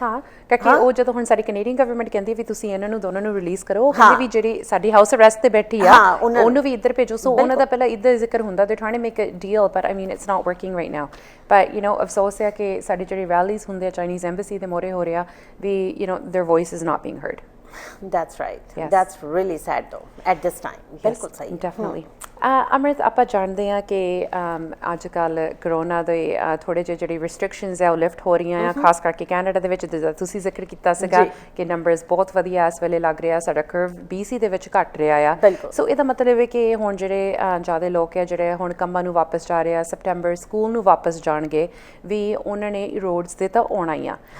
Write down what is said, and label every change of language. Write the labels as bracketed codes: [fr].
[pa] ਹਾਂ ਕਿਉਂਕਿ ਉਹ ਜਦੋਂ ਹੁਣ ਸਾਡੀ ਕੈਨੇਡੀਅਨ ਗਵਰਨਮੈਂਟ ਕਹਿੰਦੀ ਵੀ ਤੁਸੀਂ ਇਹਨਾਂ ਨੂੰ ਦੋਨਾਂ ਨੂੰ ਰਿਲੀਜ਼ ਕਰੋ ਉਹ ਕਹਿੰਦੀ ਵੀ ਜਿਹੜੀ ਸਾਡੀ ਹਾਊਸ ਅਰੈਸਟ ਤੇ ਬੈਠੀ ਆ ਉਹਨੂੰ ਵੀ ਇੱਧਰ ਭੇਜੋ ਸੋ ਉਹਨਾਂ ਦਾ ਪਹਿਲਾਂ ਇੱਧਰ ਜ਼ਿਕਰ ਹੁੰਦਾ [en] they trying to make a deal but I mean it's not working right now but you know [pa] ਅਫਸੋਸ ਹੈ ਕਿ ਸਾਡੀ ਜਿਹੜੀ ਰੈਲੀਜ਼ ਹੁੰਦੇ ਆ ਚਾਈਨੀਜ਼ ਐਮਬੈਸੀ ਦੇ ਮੋਰੇ ਹੋ ਰਿਹਾ ਵੀ [en] You know there voice is not being heard That's right. Yes. That's really sad though at this time. [pa] ਬਿਲਕੁਲ ਸਹੀ [en] definitely. [pa] ਅਮ੍ਰਿਤ ਆਪਾਂ ਜਾਣਦੇ ਹਾਂ ਕਿ ਅੱਜ ਕੱਲ੍ਹ ਕਰੋਨਾ ਦੇ ਥੋੜ੍ਹੇ ਜਿਹੇ ਜਿਹੜੀ ਰਿਸਟ੍ਰਿਕਸ਼ਨਸ ਹੈ ਉਹ ਲਿਫਟ ਹੋ ਰਹੀਆਂ ਆ ਖਾਸ ਕਰਕੇ ਕੈਨੇਡਾ ਦੇ ਵਿੱਚ ਤੁਸੀਂ ਜ਼ਿਕਰ ਕੀਤਾ ਸੀਗਾ ਕਿ ਨੰਬਰਸ ਬਹੁਤ ਵਧੀਆ ਇਸ ਵੇਲੇ ਲੱਗ ਰਿਹਾ ਸਾਡਾ ਕਰਵ BC ਦੇ ਵਿੱਚ ਘਟ ਰਿਹਾ ਆ ਸੋ ਇਹਦਾ ਮਤਲਬ ਹੈ ਕਿ ਹੁਣ ਜਿਹੜੇ ਜ਼ਿਆਦਾ ਲੋਕ ਹੈ ਜਿਹੜੇ ਹੁਣ ਕੰਮਾਂ ਨੂੰ ਵਾਪਸ ਜਾ ਰਹੇ ਆ ਸੈਪਟੈਂਬਰ ਸਕੂਲ ਨੂੰ ਵਾਪਸ ਜਾਣਗੇ ਵੀ ਉਹਨਾਂ ਨੇ ਰੋਡਸ ਤੇ ਤਾਂ ਆਉਣਾ ਹੀ ਆ